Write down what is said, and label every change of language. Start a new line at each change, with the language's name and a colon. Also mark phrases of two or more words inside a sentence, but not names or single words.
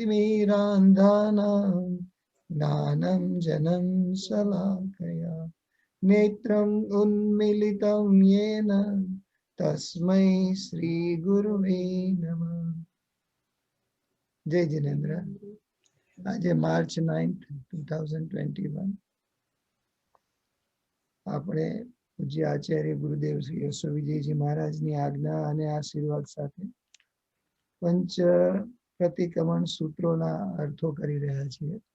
Sanskrit: तिमिरान्धानां ज्ञानं जनं शलाकया नेत्रम् उन्मीलितं येन तस्मै श्री गुरुवे नमः.
Gujarati: જય જિનેન્દ્ર. આજે માર્ચ 9th 2021 આપણે પૂજ્ય આચાર્ય ગુરુદેવ શ્રી યશો વિજયજી મહારાજની આજ્ઞા અને આશીર્વાદ સાથે પંચ પ્રતિક્રમણ સૂત્રોના અર્થો કરી રહ્યા છીએ.